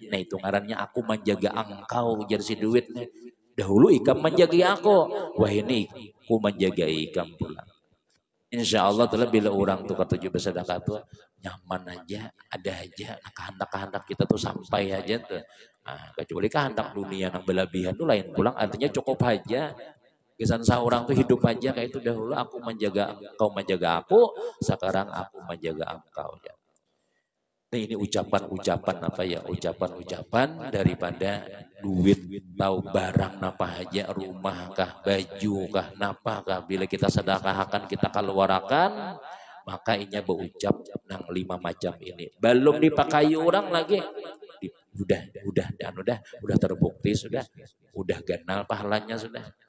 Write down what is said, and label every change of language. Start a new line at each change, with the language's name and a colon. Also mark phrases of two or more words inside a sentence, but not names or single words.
Banjar: Nah itu ngarannya aku menjaga engkau jadi si duitnya. Dahulu ikam menjaga aku. Wah ini aku menjaga ikam pula.
Arabic: إن شاء الله
Banjar: tuh bila orang tuh ketujuh bersedekah tuh nyaman aja, ada aja. Nah, kehendak-kehendak kita tuh sampai aja tuh. Nah, kecuali kehendak dunia yang berlebihan tuh lain pulang artinya cukup aja. Kesan seorang tuh hidup aja kayak itu dahulu aku menjaga kau menjaga aku, sekarang aku menjaga engkau ya. Nah ini ucapan-ucapan apa ya, ucapan-ucapan daripada duit tahu barang apa aja, rumah kah, baju kah, napa kah, bila kita sedekahkan kita keluarkan, maka inya berucap nang 5 macam ini. Belum dipakai orang lagi, udah terbukti udah ganal pahalanya sudah.